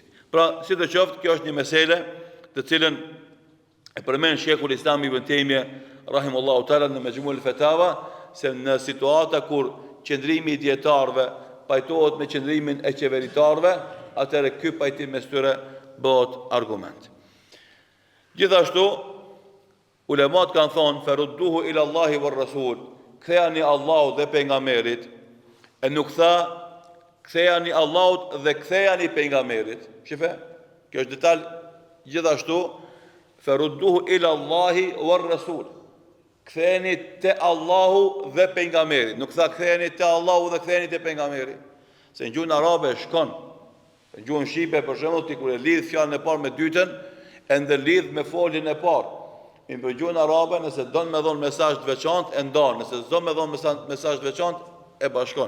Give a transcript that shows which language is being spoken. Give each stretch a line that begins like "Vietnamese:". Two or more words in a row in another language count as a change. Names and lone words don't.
Albanian: Pra, si të qoftë, kjo është një mesele të cilën e përmend Sheikhul Islam Ibn Taymija
Arabic: رحمه الله تعالى
Albanian: në Majmu'ul Fatawa, se në situata kur qëndrimi i dietarëve pajtohet me qëndrimin e qeveritarëve, atëherë ky pajtim mes tyre bëhet argument. Gjithashtu, ulemat kanë thonë,
Arabic: فردوه إلى الله والرسول,
Albanian: kthehani Allahut dhe pejgamberit, e nuk tha kthehani Allahut dhe kthehani pejgamberit. Shife, kjo është detaj. Gjithashtu,
Arabic: فردوه إلى الله والرسول,
Albanian: ktheheni te Allahu dhe pejgamberi. Nuk tha ktheheni te Allahu dhe ktheheni te pejgamberi. Se në gjuhën arabe shkon Në gjuhën shqipe për shembull ti kur e lidh fjalën e parë me dytën, e ndërlidh me foljen e parë. Në gjuhën arabe nëse don me dhon mesazh të veçantë e ndan, nëse s'don me dhon mesazh të veçantë e bashkon.